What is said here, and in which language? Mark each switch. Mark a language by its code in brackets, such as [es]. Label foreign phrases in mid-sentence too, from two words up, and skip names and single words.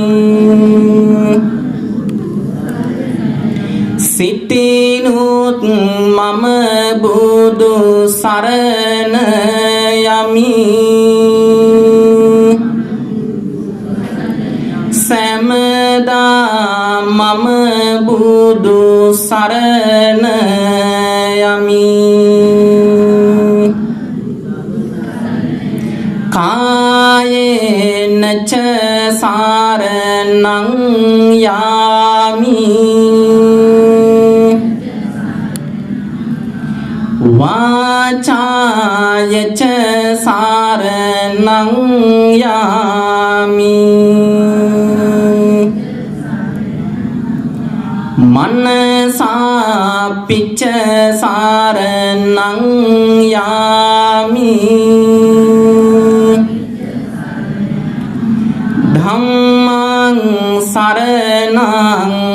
[si] සිතිනුත් මම බුදු සරණ යමි සෑමදා මම බුදු සරණ යමි [pi] කායේන ච සාරණං යාමි වාචාය ච සාරණං යාමි मनसापि च सारणं यामि धम्मं शरणं